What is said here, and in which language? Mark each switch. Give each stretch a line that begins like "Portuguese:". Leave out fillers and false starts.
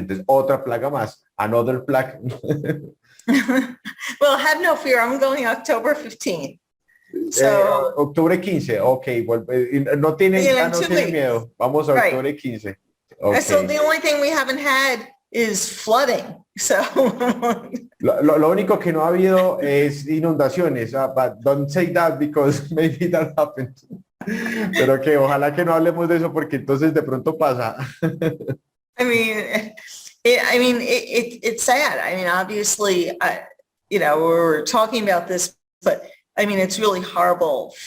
Spanish: Entonces, otra plaga más,
English: another plague. Well, have no fear, I'm going October 15th. So,
Spanish: octubre 15, ok, no tiene miedo, vamos a octubre 15.
English: Okay. So the only thing we haven't had is flooding. So
Spanish: lo único que no ha habido es inundaciones,
English: but don't say that because maybe that happened.
Spanish: Pero que ojalá que no hablemos de eso porque entonces de pronto pasa.
English: I mean, it's sad. I mean, obviously, we're talking about this, but I mean, it's really horrible.